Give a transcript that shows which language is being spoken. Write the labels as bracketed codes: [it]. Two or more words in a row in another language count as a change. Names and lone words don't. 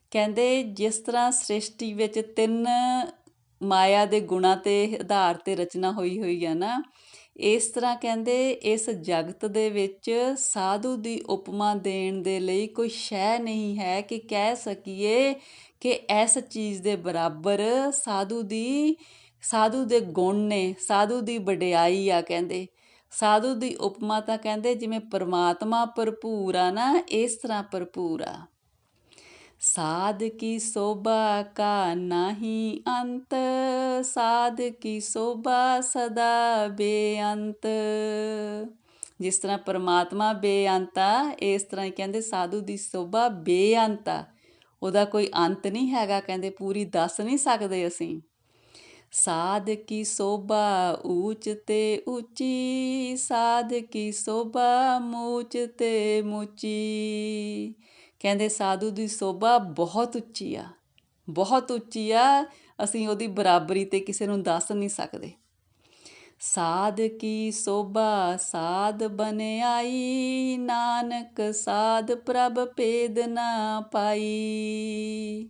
[pa] ਕਹਿੰਦੇ ਜਿਸ ਤਰ੍ਹਾਂ ਸ੍ਰਿਸ਼ਟੀ ਵਿੱਚ 3 ਮਾਇਆ ਦੇ ਗੁਣਾਂ 'ਤੇ ਆਧਾਰ 'ਤੇ ਰਚਨਾ ਹੋਈ ਆ ਨਾ, ਇਸ ਤਰ੍ਹਾਂ ਕਹਿੰਦੇ ਇਸ ਜਗਤ ਦੇ ਵਿੱਚ ਸਾਧੂ ਦੀ ਉਪਮਾ ਦੇਣ ਦੇ ਲਈ ਕੋਈ ਸ਼ੈ ਨਹੀਂ ਹੈ ਕਿ ਕਹਿ ਸਕੀਏ ਕਿ ਇਸ ਚੀਜ਼ ਦੇ ਬਰਾਬਰ ਸਾਧੂ ਦੇ ਗੁਣ ਨੇ, ਸਾਧੂ ਦੀ ਵਡਿਆਈ ਆ। ਕਹਿੰਦੇ ਸਾਧੂ ਦੀ ਉਪਮਾ ਤਾਂ ਕਹਿੰਦੇ ਜਿਵੇਂ ਪਰਮਾਤਮਾ ਭਰਪੂਰ ਆ ਨਾ, ਇਸ ਤਰ੍ਹਾਂ ਭਰਪੂਰ ਆ। [bra] साध की शोभा का नाही अंत, साध की शोभा सदा बेअंत। [pa] ਜਿਸ ਤਰ੍ਹਾਂ ਪਰਮਾਤਮਾ ਬੇਅੰਤ ਆ, ਇਸ ਤਰ੍ਹਾਂ ਹੀ ਕਹਿੰਦੇ ਸਾਧੂ ਕੀ ਸ਼ੋਭਾ ਬੇਅੰਤ ਆ, ਉਹਦਾ ਕੋਈ ਅੰਤ ਨਹੀਂ ਹੈਗਾ। ਕਹਿੰਦੇ ਪੂਰੀ ਦੱਸ ਨਹੀਂ ਸਕਦੇ ਅਸੀਂ। [bra] साध की शोभा ऊंच ते ऊंची, साध की शोभा मूच ते मूची। [pa] ਕਹਿੰਦੇ ਸਾਧੂ ਦੀ ਸ਼ੋਭਾ ਬਹੁਤ ਉੱਚੀ ਆ, ਬਹੁਤ ਉੱਚੀ ਆ, ਅਸੀਂ ਉਹਦੀ ਬਰਾਬਰੀ 'ਤੇ ਕਿਸੇ ਨੂੰ ਦੱਸ ਨਹੀਂ ਸਕਦੇ। [bra] ਸਾਧ ਕੀ ਸ਼ੋਭਾ ਸਾਧ ਬਨਿਆਈ, ਨਾਨਕ ਸਾਧ ਪ੍ਰਭ ਭੇਦ ਨਾ ਪਾਈ।